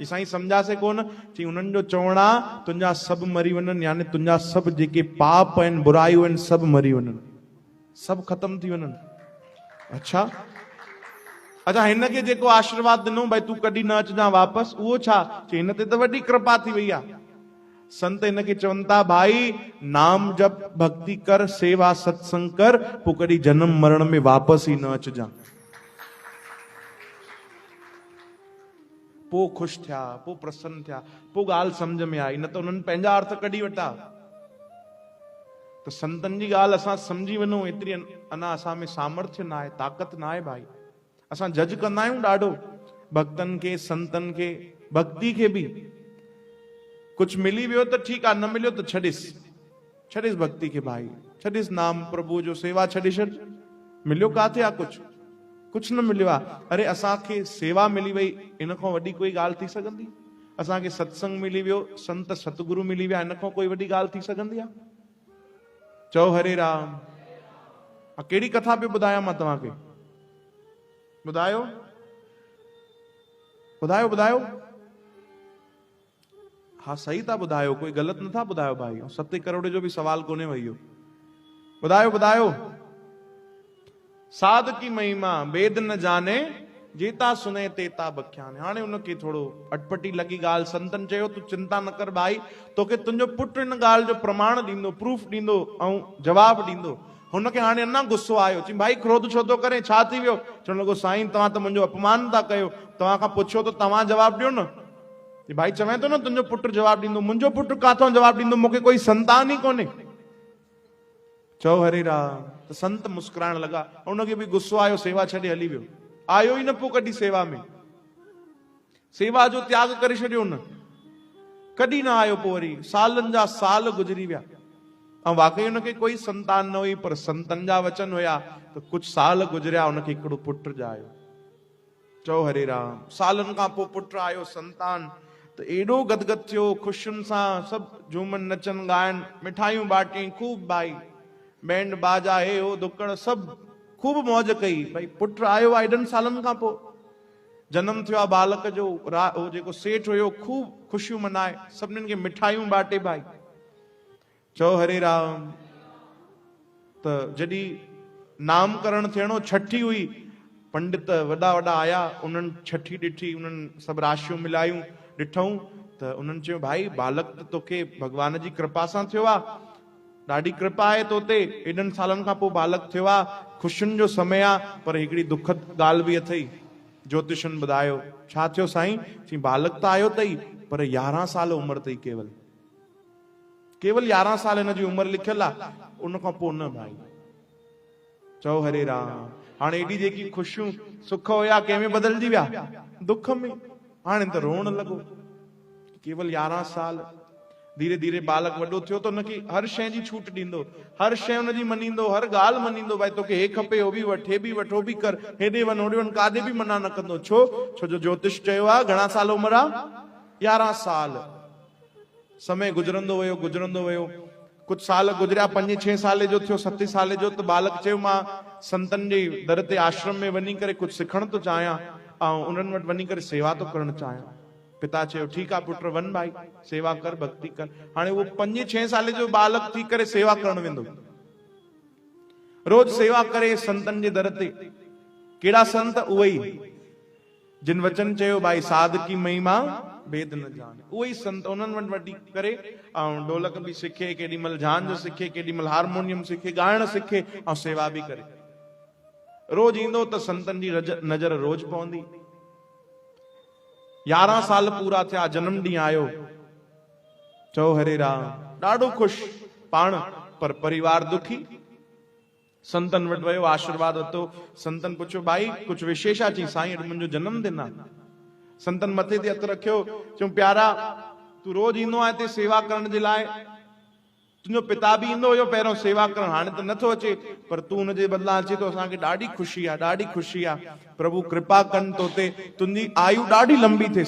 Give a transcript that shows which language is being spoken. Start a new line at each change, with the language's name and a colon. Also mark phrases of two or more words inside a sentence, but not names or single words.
Sindhi: साईं सम्झासे कोन, चई उन्हनि जो चवण आहे तुंहिंजा सभु मरी वञनि, यानी तुंहिंजा सभु जेके पाप आहिनि, बुरायूं आहिनि, सभु मरी वञनि, सभु ख़तम थी वञनि। अच्छा अच्छा, हिन खे जेको आशीर्वाद ॾिनो भाई तूं कॾहिं न अचिजां वापसि, उहो छा? चई हिन ते त वॾी कृपा थी वई आहे। संत इनके चवनि था भाई नाम जप भक्ति कर, सेवा सत्संग कर, पोइ कॾहिं जन्म मरण में वापसि ई न अचिजां। पोइ ख़ुशि थिया, पोइ प्रसन्न थिया, पोइ ॻाल्हि सम्झ में आई। न त उन्हनि पंहिंजा अर्थ कढी वठा। त संतनि जी ॻाल्हि असां सम्झी वञूं, एतिरी अञा असां में सामर्थ्य न आहे, ताक़त न आहे भाई। असां जज कंदा आहियूं ॾाढो भक्तनि खे, संतनि खे, भक्ति खे बि। कुछ मिली वियो त ठीकु आहे, न मिलियो त छॾिस भक्ति खे भाई, छॾिस नाम प्रभु जो, सेवा छॾे छॾ। मिलियो काथे आहे? कुछ न मिलियो आहे। अरे असांखे सेवा मिली वई, इन खां वॾी कोई ॻाल्हि थी सघंदी? असांखे सत्संग मिली वियो, संत सतगुरु मिली विया, इन खां कोई वॾी ॻाल्हि थी सघंदी आहे? चओ हरे राम। कहिड़ी कथा पियो ॿुधायां मां तव्हांखे? ॿुधायो ॿुधायो ॿुधायो। हाँ सही था ॿुधायो, कोई ग़लति नथा ॿुधायो भाई। 7 करोड़ जो भी सवाल कोने वही। ॿुधायो ॿुधायो।
Hindi: साध की महिमा वेद न जाने, जेता सुने तेता बख्याने।
Sindhi: हाणे उनखे थोड़ो अटपटी लगी ॻाल्हि। संतन चयो तू चिंता न कर भाई, तोखे तुंहिंजो पुटु इन ॻाल्हि जो प्रमाण ॾींदो, प्रूफ ॾींदो ऐं जवाब ॾींदो। हुनखे हाणे अञा गुस्सो आयो। चई भाई क्रोध छो थो करे, छा थी वियो? चवण लॻो साईं तव्हां त मुंहिंजो अपमान था कयो, तव्हां खां पुछियो त तव्हां जवाब ॾियो न। भाई चवे तो न तुंहिंजो पुटु जवाब ॾींदो, मुंहिंजो पुटु काथों जवाब ॾींदो, मूंखे कोई संतान ई कोन्हे। चओ हरे राम। त संत मुस्कुराइण लॻा, उनखे बि गुस्सो आयो, सेवा छॾे हली वियो। आयो ई न पोइ कॾहिं सेवा में, सेवा जो त्याग करे छॾियो न, कॾहिं न आयो। पोइ वरी सालनि जा साल गुज़री विया ऐं वाकई उनखे कोई संतान न हुई, पर संतनि जा वचन हुया त कुझु साल गुज़रिया, उनखे हिकिड़ो पुटु ॼायो। चओ हरे राम। सालनि खां पोइ पुटु आयो, संतान। त एॾो गदगद थियो, ख़ुशियुनि सां सभु झूमनि नचनि ॻाइनि, मिठाइयूं बाटियूं, खूब भाई बैंड बाजा हे हो दुकड़ सभु खूब मौज कई। भाई पुटु आयो आहे एॾनि सालनि खां पोइ, जनम थियो आहे बालक जो। हो जेको सेठ हुयो खूब ख़ुशियूं मनाए, सभिनीनि खे मिठाइयूं बाटे भाई। चओ हरे राम। त जॾहिं नामकरण थियणो, छठी हुई, पंडित वॾा वॾा आया, उन्हनि छठी ॾिठी, उन्हनि सभु राशियूं मिलायूं, ॾिठऊं त उन्हनि चयो भाई बालक त तोखे भगवान जी कृपा सां थियो आहे, ॾाढी कृपा आहे तो ते, एॾनि सालनि खां पोइ बालक थियो आहे, ख़ुशियुनि जो समय आहे, पर हिकिड़ी दुखद ॻाल्हि बि अथई। ज्योतिषनि ॿुधायो, छा थियो साईं? चई बालक त आयो अथई, पर 11 साल उमिरि अथई, केवल 11 साल हिन जी उमिरि लिखियल आहे, उन खां पोइ न भाई। चओ हरे राम। हाणे एॾी जेकी ख़ुशियूं सुख हुया कंहिंमें बदिलजी विया? दुख में। हाणे त रोअण लॻो, केवल 11 साल। धीरे धीरे बालक वॾो थियो त हुनखे हर शइ जी छूट ॾींदो, हर शइ हुनजी मञींदो, हर ॻाल्हि मञींदो। भाई तोखे हे खपे हो बि वठ, हे बि वठ, हो बि कर, हेॾे वञ होॾे वञ, काॾे बि मना न कंदो। छो? छो जो ज्योतिष चयो आहे घणा साल उमिरि आहे? 11 साल। समय गुजरंदो वियो, गुजरंदो वियो, कुछ साल गुजरिया, 5-6 साल जो थियो, 7 साल जो, त बालक चयो मां संतन जे दर ते आश्रम में वञी करे कुछ सिखण तो चाहियां ऐं उन्हनि वटि वञी करे सेवा तो करण चाहियां। पिता चयो ठीक आहे पुट, वन भाई, सेवा कर, भक्ति कर। हाणे वो 5-6 साल जो बालक थी करे सेवा करण वेंदो, रोज सेवा करे संतन जे दर ते। केड़ा संत? उहे जिन वचन चयो भाई
Hindi: साध की महिमा भेद न जाने,
Sindhi: उहे संत। उन्हनि वटि वठी करे ऐं ढोलक बि सिखे, केॾी महिल झांझ सिखे, केॾी महिल हारमोनियम सिखे, ॻाइण सिखे ऐं सेवा बि करे। रोज ईंदो त संतन जी नज़र रोज पवंदी। 11 साल पूरा थिया, जन्म ॾींहुं आयो। चओ हरे राम। ॾाढो ख़ुशि पाण, पर परिवार दुखी। संतन वटि वियो, आशीर्वाद वरितो। संतन पुछियो भाई कुछ विशेष आहे? चई साईं अॼु मुंहिंजो जन्मदिन आहे। संतन मथे ते हथ रखियो, चयूं प्यारा तू रोज ईंदो आहे हिते सेवा करण जे लाइ, तुंहिंजो पिता बि ईंदो हुयो पहिरियों सेवा करण, हाणे त नथो अचे, पर तू हुनजे बदिलां अचे तो, असांखे ॾाढी ख़ुशी आहे, ॾाढी ख़ुशी आहे। प्रभु कृपा कनि तो ते, तुंहिंजी आयु ॾाढी लंबी थिए।